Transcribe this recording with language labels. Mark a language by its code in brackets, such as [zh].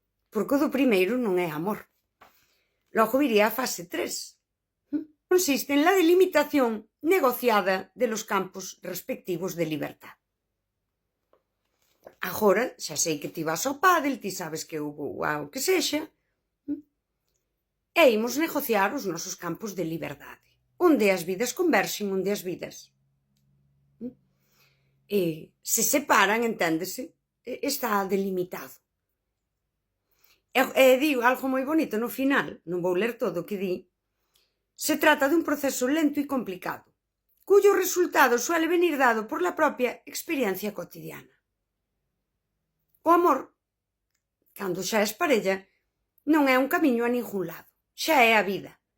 [gl] Porque o do primeiro non é amor. Logo viría a fase 3. [es] consiste en la delimitación negociada de los campos respectivos de libertad. [gl] Agora, xa sei que ti vas ao pádel, ti sabes que eu vou ao que sexa, e imos negociar os nosos campos de liberdade, onde as vidas converxen, onde as vidas se separan, enténdese, está delimitado. E digo algo moi bonito no final, non vou ler todo o que di. [es] Se trata dun proceso lento e complicado, cuyo resultado suele venir dado por la propia experiencia cotidiana. [gl] O amor, cando xa es parella, non é un camiño a ningún lado, xa é a vida.